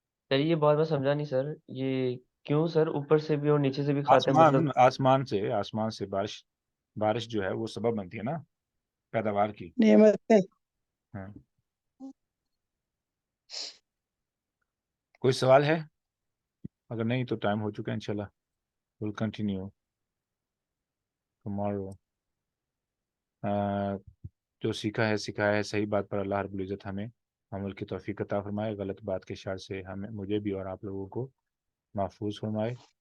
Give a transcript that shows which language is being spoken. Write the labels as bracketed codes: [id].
[ur] سر یہ بات میں سمجھا نہیں سر، یہ کیوں سر اوپر سے بھی اور نیچے سے بھی کھاتے ہیں؟ مطلب آسمان سے بارش جو ہے وہ سبب بنتی ہے نا پیداوار کی. نعمتیں. ہاں. کوئی سوال ہے؟ اگر نہیں تو ٹائم ہو چکا ہے. [en] انشاءاللہ we'll continue tomorrow. [ur] جو سیکھا ہے سکھایا ہے، صحیح بات پر اللہ رب العزت ہمیں عمل کی توفیق عطا فرمائے. غلط بات کے شر سے مجھے بھی اور آپ لوگوں کو محفوظ فرمائے.